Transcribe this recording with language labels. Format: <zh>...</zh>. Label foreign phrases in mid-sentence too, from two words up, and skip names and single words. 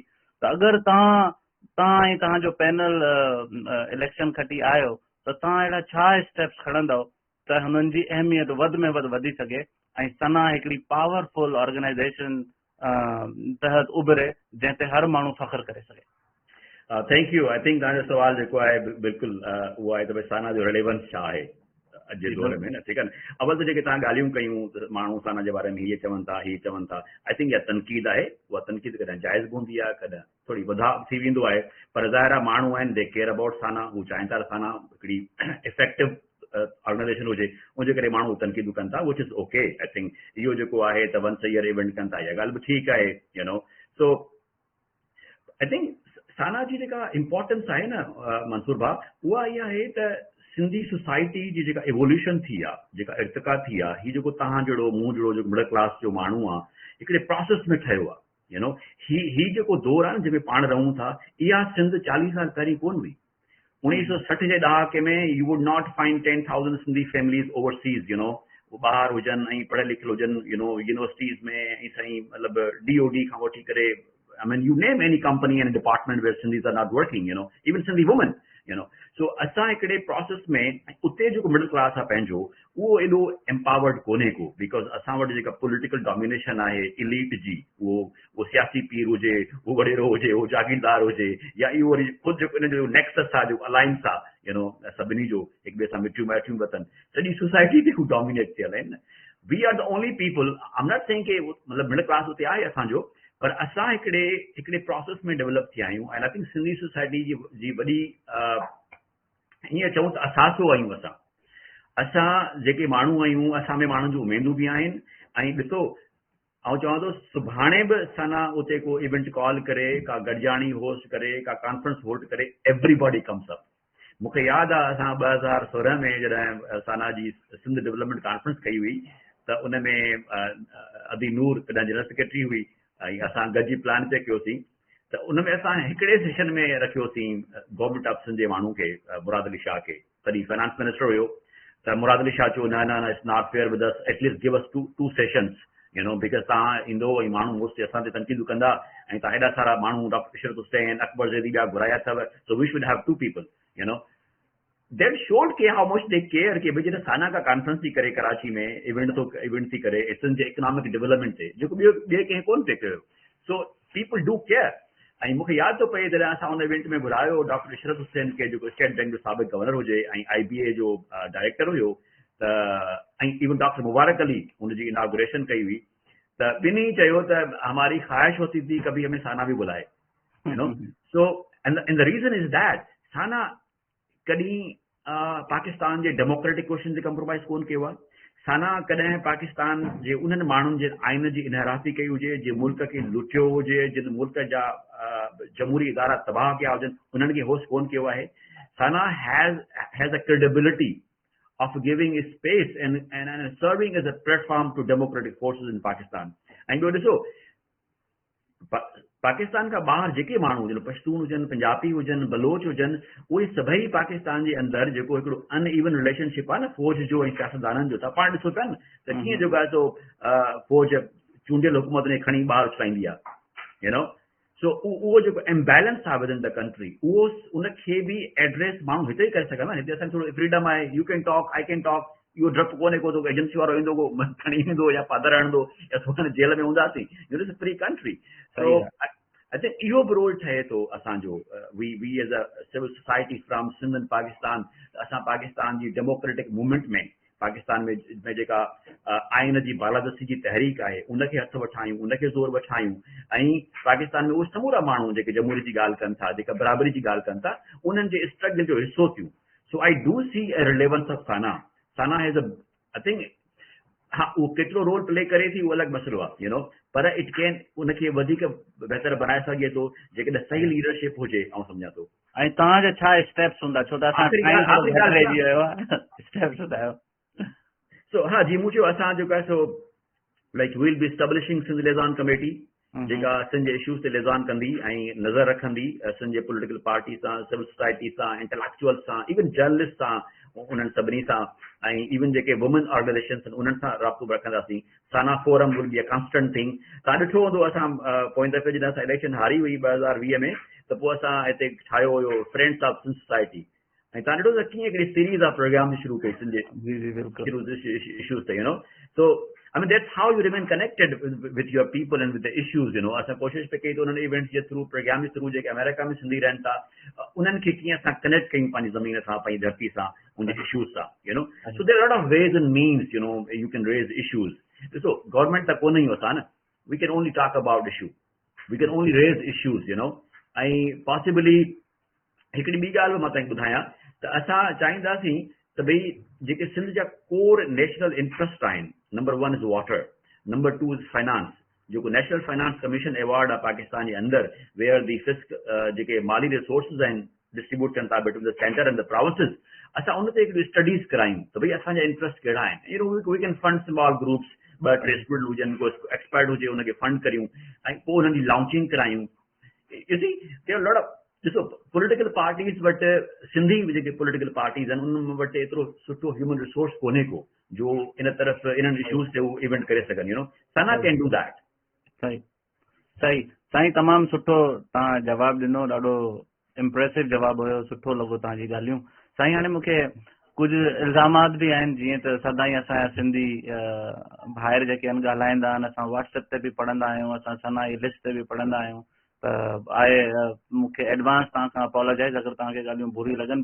<sd>त अगरि तव्हां ऐं तव्हांजो</sd> <en>panel election</en> <sd>खटी आयो त तव्हां अहिड़ा छा स्टेप्स खणंदव त हुननि जी अहमियत वधि में वधि वधी सघे ऐं सना हिकिड़ी</sd> <en>powerful organization</en> <sd>तहत उभरे जंहिं ते हर माण्हू फ़ख्रु करे सघे।</sd> <en>Thank you. I think</en> <sd>तव्हांजो सुवाल जेको आहे बिल्कुलु उहो आहे त भई साना जो रिलेवेंस छा आहे अॼु जे दौर में न, ठीकु आहे न। अवल त जेके तव्हां ॻाल्हियूं कयूं त माण्हू साना जे बारे में हीअ चवनि था हीअ चवनि था,</sd> <en>I think</en> <sd>इहा तनक़ीद आहे। उहा तनक़ीद कॾहिं जाइज़ बि हूंदी आहे, कॾहिं थोरी वधाउ थी वेंदो आहे, पर ज़ाहिर आहे माण्हू आहिनि</sd> <en>they care about</en> <sd>साना, हू चाहिनि था साना हिकिड़ी</sd> <en>effective organization</en> <sd>हुजे, उनजे करे माण्हू तनक़ीदूं कनि था,</sd> <en>Which is okay. I think</en> <sd>इहो जेको आहे त</sd> <en>once year event</en> <sd>कनि था, इहा ॻाल्हि बि ठीकु आहे,</sd> <en>You know. So I think</en> <sd>साना जी जेका इम्पोर्टेंस आहे न मंसूर भाउ, उहा इहा आहे त सिंधी सोसाइटी जी जेका एवोल्यूशन थी आहे, जेका इर्तिका थी आहे, हीउ जेको तव्हां जहिड़ो मूं जहिड़ो जेको</sd> <en>middle class</en> <sd>जो माण्हू आहे हिकिड़े प्रोसेस में ठहियो आहे,</sd> <en>you know.</en> <sd>ही जेको दौर आहे न जंहिंमें पाण रहूं था, इहा सिंध 40 साल पहिरीं कोन हुई। 1960 जे ॾहाके में</sd> <en>you would not find 10,000 Sindhi families overseas, you know,</en> <sd>ॿाहिरि हुजनि ऐं पढ़ियल लिखियल हुजनि,</sd> <en>you know,</en> <sd>यूनिवर्सिटीज़ में ऐं साईं मतिलबु DOD खां वठी करे</sd> <en>I mean, you name any company and department where Sindhis are not working, you know, even Sindhi women, you know.</en> <sd>So, असां हिकिड़े प्रोसेस में उते जेको</sd> <en>middle class</en> <sd>आहे पंहिंजो, उहो एॾो एम्पावर्ड कोन्हे को, बिकॉज़ असां वटि जेका</sd> <en>political domination</en> <sd>आहे इलीट जी, उहो सियासी पीर हुजे, उहो वॾेरो हुजे, उहो जागीरदार हुजे, या इहो वरी ख़ुदि जेको इन जो नेक्सस आहे, जेको अलायंस आहे,</sd> <en>you know,</en> <sd>सभिनी जो हिक ॿिए सां मिठियूं माइटियूं वतन, सॼी सोसाइटी ते हू डोमिनेट थियल आहिनि।</sd> <en>We are the only people, I am not saying</en> <sd>के मतिलबु</sd> <en>middle class</en> <sd>उते आहे असांजो, पर असां हिकिड़े प्रोसेस में डेवलप थिया आहियूं। ऐं</sd> <en>I think</en> <sd>सिंधी सोसाइटी जी वॾी हीअं चऊं त असासो आहियूं असां जेके माण्हू आहियूं, असां में माण्हुनि जूं उमेदूं बि आहिनि। ऐं ॾिसो, आउं चवां थो सुभाणे बि सना उते को इवेंट कॉल करे, का गॾिजाणी होस्ट करे, का कॉन्फ्रेंस होल्ड करे,</sd> <en>Everybody comes up.</en> <sd>मूंखे यादि आहे असां 2016 में जॾहिं सना जी सिंध डेवलपमेंट कॉन्फ्रेंस कई हुई त उन में अदी नूर कॾहिं</sd> <en>general secretary</en> <sd>हुई ऐं असां गॾिजी प्लान ते कयोसीं। त उन में असां हिकिड़े सेशन में रखियोसीं</sd> <en>Government of Sindh</en> <sd>जे माण्हू खे, मुराद अली शाह खे, तॾहिं</sd> <en>finance minister</en> <sd>हुयो। त मुराद अली शाह चयो न न न,</sd> <en>It's not fair with us, at least give us two sessions, you know,</en> <sd>बिकॉज़ तव्हां ईंदो ऐं माण्हू मोस्टली असां ते तनक़ीदूं कंदा ऐं तव्हां हेॾा सारा माण्हू डॉक्टर इशरत हुसैन, अकबर ज़ैदी ॿिया घुराया अथव,</sd> <en>So we should have 2 people, you know. That showed</en> <sd>के</sd> <en>how much they care</en> <sd>कि भई जॾहिं साना का कॉन्फ्रेंस थी करे कराची में इवेंट थी करे सिंध जे</sd> <en>economic development</en> <sd>ते, जेको ॿिए कंहिं कोन पिए कयो।</sd> <en>So people do care.</en> <sd>ऐं मूंखे यादि थो पए जॾहिं असां हुन इवेंट में घुरायो डॉक्टर इशरत हुसैन खे, जेको स्टेट बैंक जो साबिक़ गवर्नर हुजे ऐं IBA जो डायरेक्टर हुयो, त ऐं इवन डॉक्टर मुबारक अली हुनजी इनॉग्रेशन कई हुई। त ॿिन्ही चयो त</sd> <ur>ہماری خواہش ہوتی تھی کبھی ہمیں سانا بھی بلائے,</ur> <en>You know. So and the reason is that</en> <sd>साना कॾहिं पाकिस्तान जे</sd> <en>democratic question</en> <sd>ते कंप्रोमाइज़ कोन कयो आहे। साना कॾहिं पाकिस्तान जे उन्हनि माण्हुनि जे आइन जी इनहराती कई हुजे, जे मुल्क खे लुटियो हुजे, जिन मुल्क जा जमहूरी इदारा तबाह कया हुजनि, उन्हनि खे होस्ट कोन कयो आहे।</sd> <en>Sana has a credibility of giving a space and serving as a platform to democratic forces in Pakistan.</en> <sd>ऐं ॿियो ॾिसो, पाकिस्तान खां ॿाहिरि जेके माण्हू हुजनि, पश्तून हुजनि, पंजाबी हुजनि, बलोच हुजनि, उहे सभई पाकिस्तान जे अंदरि जेको हिकिड़ो</sd> <en>uneven relationship</en> <sd>आहे न फौज जो ऐं सियासतदाननि जो, त पाण ॾिसो पिया न त कीअं जेको आहे सो फौज चूंडियल हुकूमत में खणी ॿाहिरि उछलाईंदी आहे,</sd> <en>You know.</en> <sd>सो उहो जेको इम्बैलेंस आहे</sd> <en>within the country,</en> <sd>उहो उनखे बि एड्रेस माण्हू हिते ई करे सघंदा। हिते असांखे थोरो फ्रीडम आहे,</sd> <en>You can talk, I can talk,</en> <sd>इहो डपु कोन्हे को एजेंसी वारो ईंदो को खणी ईंदो या पादर हणंदो या सुभाणे जेल में हूंदासीं,</sd> <en>It is a free country.</en> <sd>सो</sd> <en>I think</en> <sd>इहो बि रोल ठहे थो असांजो</sd> <en>we as a civil society from Sindh and Pakistan</en> <sd>असां पाकिस्तान जी</sd> <en>democratic movement</en> <sd>में पाकिस्तान में जेका आइन जी बालादस्ती जी तहरीक आहे उनखे हथ वठायूं उनखे ज़ोर वठायूं ऐं पाकिस्तान में उहे समूरा माण्हू जेके जमहूरी जी ॻाल्हि कनि था जेका बराबरी जी ॻाल्हि कनि था उन्हनि जे स्ट्रगल जो हिसो थियूं</sd> <en>so I do see a relevance of Sana has a I think</en> <sd>हाँ उहो केतिरो</sd> <en>role play</en> <sd>करे थी उहो अलॻि मसइलो आहे पर</sd> <en>it can</en> <sd>उनखे वधीक बहितर बनाए सघे थो जेकॾहिं सही लीडरशिप हुजे ऐं सम्झां थो ऐं तव्हांजा छा स्टेप्स हूंदा छो त असां स्टेप्स ॿुधायो सो हा जी मूं चयो असां जेको आहे सो</sd> <en>like will be establishing Sindh Liaison Committee</en> <sd>जेका सिंध जे इश्यूज़ ते लिज़ान कंदी ऐं नज़र रखंदी सिंध जे</sd> <en>political party</en> <sd>सां</sd> <en>civil society</en> <sd>सां इंटेलेक्चुअल सां इवन जर्नलिस्ट सां उन्हनि सभिनी सां ऐं इवन जेके</sd> <en>women organizations</en> <sd>आहिनि उन्हनि सां राब्तो रखंदासीं</sd> <en>Sana forum will be a constant thing</en> <sd>तव्हां ॾिठो हूंदो असां पोइ दफ़े जॾहिं असां इलेक्शन हारी हुई 2020 में त पोइ असां हिते ठाहियो हुयो फ्रेंड्स ऑफ सिंध सोसाइटी ऐं तव्हां ॾिठो त कीअं हिकिड़ी</sd> <en>series of program</en> <sd>शुरू कई सिंध</sd> <en>जे इश्यूज़ ते सो I mean, that's how you remain connected with your people and with the issues,</en> <sd>असां कोशिशि पे कई त उन्हनि इवेंट्स जे थ्रू प्रोग्राम जे थ्रू जेके अमेरिका में सिंधी रहनि था उन्हनि खे कीअं असां कनेक्ट कयूं पंहिंजी ज़मीन सां पंहिंजी धरती सां उन इश्यूज़ सां</sd> <en>so there are a lot of ways and means you can raise issues</en> <sd>ॾिसो गवर्नमेंट त कोन ई असां न</sd> <en>we can only talk about issue we can only raise issues</en> <sd>ऐं पॉसिबली हिकिड़ी ॿी ॻाल्हि मां तव्हांखे ॿुधायां त असां चाहींदासीं त भई जेके सिंध जा</sd> <en>core national interest</en> <sd>आहिनि</sd> <en>number 1 is water number 2 is finance</en> <sd>जेको नेशनल फाइनेंस कमीशन अवार्ड आहे पाकिस्तान जे अंदरि</sd> <en>where the fisc</en> <sd>जेके माली रिसोर्सिस आहिनि डिस्ट्रीब्यूट कनि था</sd> <en>between the centre and the provinces</en> <sd>असां उन ते हिकिड़ी स्टडीज़ करायूं त भई असांजा इंट्रस्ट कहिड़ा आहिनि</sd> <en>we can fund small groups</en> <sd>ॿ टे स्टूडेंट हुजनि को एक्सपर्ट हुजे उनखे फंड करियूं ऐं पोइ उन्हनि जी लॉन्चिंग करायूं</sd> <en>you see there lot of</en> <sd>ॾिसो</sd> <en>political parties</en> <sd>वटि सिंधी जेके</sd> <en>political parties</en> <sd>आहिनि उन्हनि वटि एतिरो सुठो</sd> <en>human resource</en> <sd>कोन्हे को जो इन तरफ़ इन्हनि इश्यूज़ ते उहो इवेंट करे सघनि</sd> <en>Sana can do that</en> <sd>सही सही साईं तमामु सुठो तव्हां जवाबु ॾिनो ॾाढो इम्प्रेसिव जवाबु हुयो सुठो लॻो तव्हांजी ॻाल्हियूं साईं हाणे मूंखे कुझु इल्ज़ामात बि आहिनि जीअं त सदाईं असांजा सिंधी ॿाहिरि जेके आहिनि ॻाल्हाईंदा आहिनि असां व्हाट्सएप ते बि पढ़ंदा आहियूं असां सना जी लिस्ट ते बि पढ़ंदा आहियूं त आहे मूंखे एडवांस तव्हां खां अपॉलोजाइज़ अगरि तव्हांखे ॻाल्हियूं बुरी लॻनि</sd>